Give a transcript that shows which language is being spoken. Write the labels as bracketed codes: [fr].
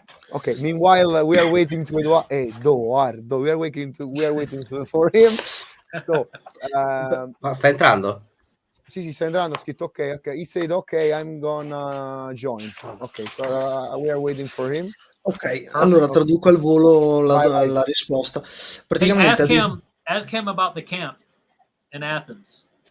[en] Okay. Meanwhile, we are waiting to Edoardo. We are waiting for him. So, [it] ma sta entrando? Sì, sta entrando. Scritto ok. [en] He said okay, I'm gonna join. Okay, so we are waiting for him. [it] Ok, allora traduco al volo la risposta. Praticamente [en] ask him about the camp in Athens.